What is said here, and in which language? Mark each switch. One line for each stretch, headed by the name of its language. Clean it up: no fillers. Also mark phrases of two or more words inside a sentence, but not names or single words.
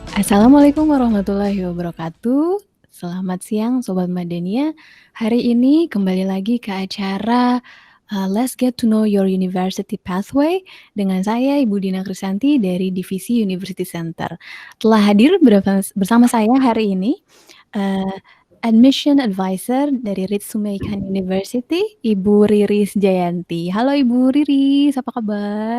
Arabic: السلام عليكم ورحمة الله وبركاته.
Indonesian: Selamat siang Sobat Madania. Hari ini kembali lagi ke acara Let's Get to Know Your University Pathway dengan saya Ibu Dina Krisanti dari Divisi University Center. Telah hadir bersama saya hari ini uh,
English: Admission Advisor
Indonesian: dari Ritsumeikan University, Ibu Riris Jayanti. Halo Ibu Riris, apa kabar?